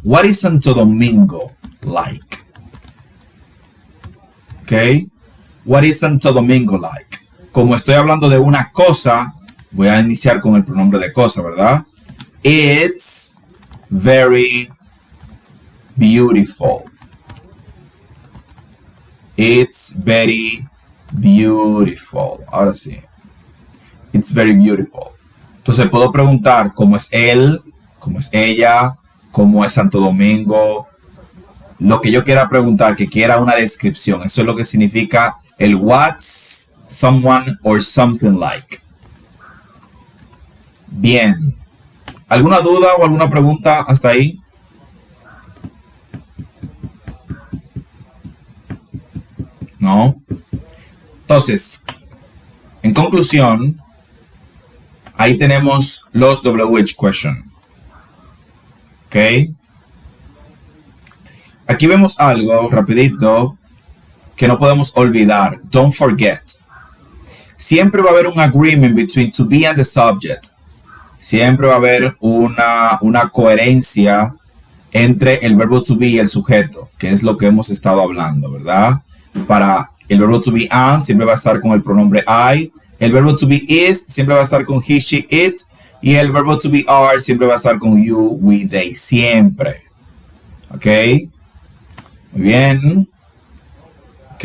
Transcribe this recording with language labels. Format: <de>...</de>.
<en>What is Santo Domingo like? ¿Ok? What is Santo Domingo like?</en> <es>Como estoy hablando de una cosa, voy a iniciar con el pronombre de cosa, ¿verdad?</es> <en>It's very beautiful. It's very beautiful.</en> <es>Ahora sí.</es> <en>It's very beautiful.</en> <es>Entonces puedo preguntar cómo es él, cómo es ella, cómo es Santo Domingo. Lo que yo quiera preguntar, que quiera una descripción. Eso es lo que significa el</es> <en>what's someone or something like.</en> <es>Bien. ¿Alguna duda o alguna pregunta hasta ahí? ¿No? Entonces, en conclusión, ahí tenemos los WH question. ¿Ok? Aquí vemos algo rapidito que no podemos olvidar.</es> <en>Don't forget.</en> <es>Siempre va a haber un</es> <en>agreement between to be and the subject.</en> <es>Siempre va a haber una coherencia entre el verbo to be y el sujeto, que es lo que hemos estado hablando, ¿verdad? Para el verbo to be am siempre va a estar con el pronombre I. El verbo to be is siempre va a estar con he, she, it. Y el verbo to be are siempre va a estar con you, we, they. Siempre. ¿Ok? Muy bien. Ok.</es>